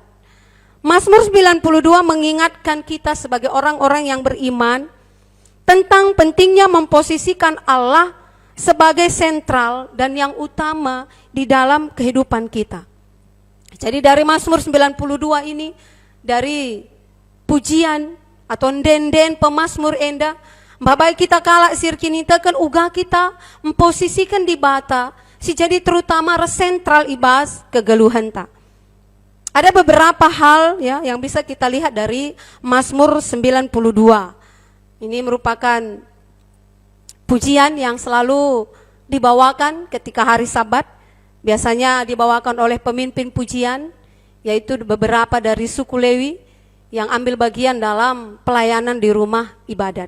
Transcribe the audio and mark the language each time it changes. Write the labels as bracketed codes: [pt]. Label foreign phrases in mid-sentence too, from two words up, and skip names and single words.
[id] Mazmur 92 mengingatkan kita sebagai orang-orang yang beriman tentang pentingnya memposisikan Allah sebagai sentral dan yang utama di dalam kehidupan kita. Jadi dari Mazmur 92 ini, dari pujian atau [btx] den-den pemazmur enda, babai kita kalak sirkinita kan uga kita [id] memposisikan di bata, [btx] si jadi terutama resentral ibas kegeluhan ta. [id] Ada beberapa hal ya yang bisa kita lihat dari Mazmur 92. Ini merupakan pujian yang selalu dibawakan ketika hari Sabat. Biasanya dibawakan oleh pemimpin pujian, yaitu beberapa dari suku Lewi yang ambil bagian dalam pelayanan di rumah ibadat.